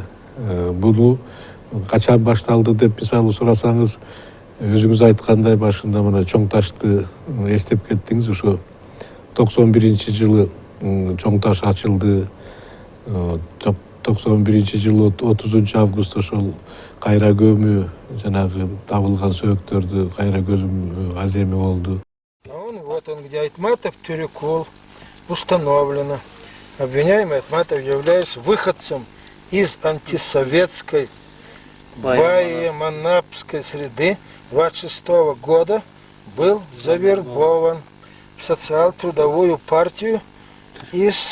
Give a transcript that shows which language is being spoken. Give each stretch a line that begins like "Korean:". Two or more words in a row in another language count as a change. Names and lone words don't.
Kyrgyz: Буну качан башталды деп мисалы сурасаңыз, өзүңүз айткандай башында мына чоң ташты эстеп кеттиңиз. Ошо 91 жылы чоң таш ачылды. 91 жылы 30 август ошол кайра көмүү, жанагы табылган сөөктөрдү кайра көмүү аземи болду.
Russian: Вот он, где Айтматов Тюрикул установлено. Обвиняемый Айтматов, являясь выходцем из антисоветской Баеманапской среды 26 года, был завербован в социал-трудовую партию из